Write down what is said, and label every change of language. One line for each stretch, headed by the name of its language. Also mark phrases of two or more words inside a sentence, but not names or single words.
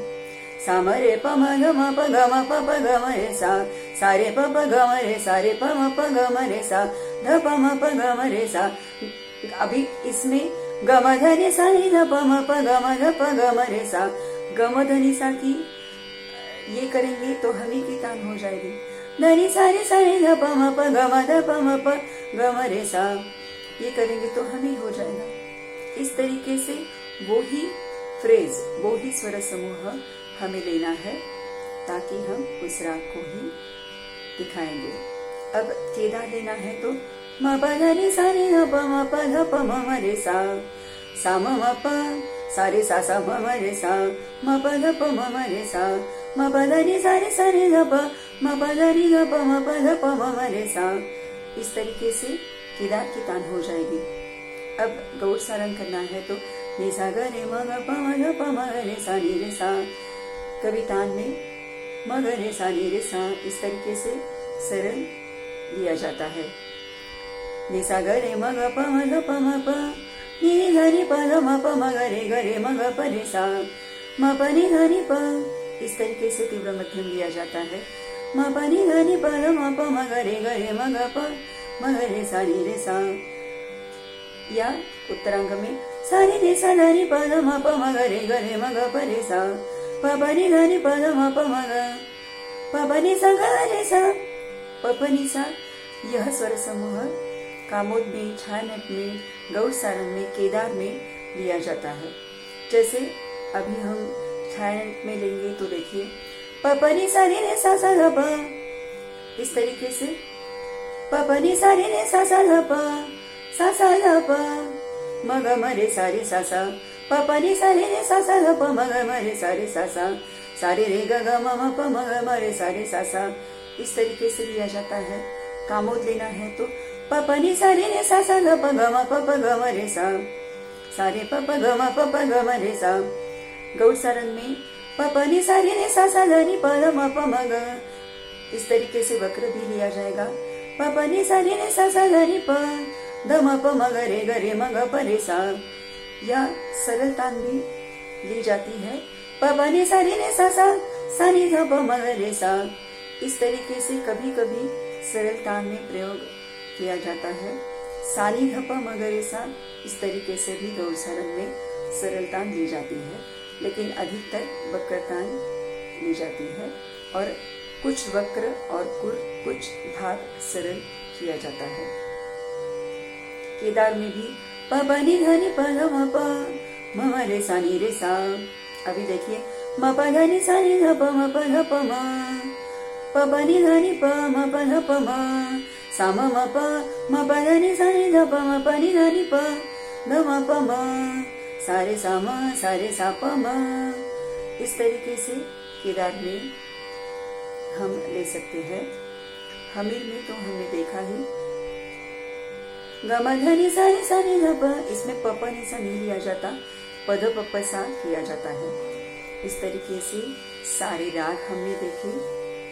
Hindi: सा म रे प म ध म प ग म प प ग म रे सा, सा रे प प ग म रे सा रे प म प ग म रे सा, ध प म प ग म रे सा। अभी इसमें ग म ध नि सा नि ध प म प ग म ध प ग म रे सा, ग म ध नि सा की ये करेंगे तो हमें की तान हो जाएगी। ध नि सा रे सा रे ध प म प ग म ध प म प ग म रे सा, ये करेंगे तो हमें हो जाएगा। इस तरीके से वो ही फ्रेज, वो ही स्वर समूह हमें लेना है ताकि हम उस राग को ही दिखाएंगे। अब केदार लेना है तो म प ध नि सा नि ध प म प ध प म म रे सा, सा म म प, सा रे सा सा म म रे सा, म प ध प म म रे सा, म प ध नि सा रे सा रे ध प, म प ध नि ध प म प ध प म म रे सा। इस तरीके से केदार की तान हो जाएगी। अब गौर सारंग करना है तो नि सा ग रे म ग प म ध प म ग रे सा नि रे सा, कभी तान में म ग रे सा नि रे सा, इस तरीके से सरल लिया जाता है। नि सा ग रे म ग प म ध प म प, नि ध नि प ध म प म ग रे म ग प रे सा, म प नि ध नि प, इस तरीके से तीव्र मध्यम लिया जाता है। म प नि ध नि प ध म प म ग रे म ग प म ग रे सा नि रे सा। या उत्तरांग में सा रे रे सा ध नि प ध म प म ग रे म ग प रे सा, प प नि ध नि प ध म प म ग, प प नि सा ग रे सा, प प नि सा। यह स्वर समूह कामोद में, छायानट में, गौर सारंग में, केदार में लिया जाता है। जैसे अभी हम छायानट में लेंगे तो देखिए, प प नि सा रे सा सा ध प, इस तरीके से प प नि सा रे सा सा ध प, सा सा ध प, म ग म रे सा रे सा सा, प प नि सा रे सा सा ध प, म ग म रे सा सा, सा रे रे ग ग म म प म ग म रे सा सा। इस तरीके से लिया जाता है। कामोद लेना है तो प प नि सा रे सा सा ध प ग म प प ग म रे सा, सा रे प प ग म प प ग म रे सा। गौर सारंग में प प नि सा रे सा सा ध नि प ध म प म ग, इस तरीके से वक्र भी लिया जाएगा। प प नि सा रे सा सा ध नि प ध म प म ग रे म ग प रे सा। या सरल तान भी ली जाती है। प प नि सा रे सा सा, सा नि ध प म ग रे सा। इस तरीके से कभी कभी सरल तान में प्रयोग किया जाता है। सा नि ध प म ग रे सा, इस तरीके से भी गौर सारंग में सरल तान ली जाती है, लेकिन अधिकतर वक्र तान ली जाती है और कुछ वक्र और कुछ भाग सरल किया जाता है। केदार में भी प प नि ध नि प ध म प म म रे सा नि रे सा। अभी देखिए, म प ध नि सा नि ध प म प ध प म, प प नि ध नि प म प ध प म, सा म म प, म प ध नि सा नि ध प म प नि ध नि प ध म प म, सा रे सा म, सा रे सा प म। इस तरीके से केदार में हम ले सकते हैं। हमीर में तो हमने देखा ही, ग म ध नि सा नि ध प, इसमें प प नि सा नहीं लिया जाता, प ध प प सा किया जाता है। इस तरीके से सारे राग हमने देखे।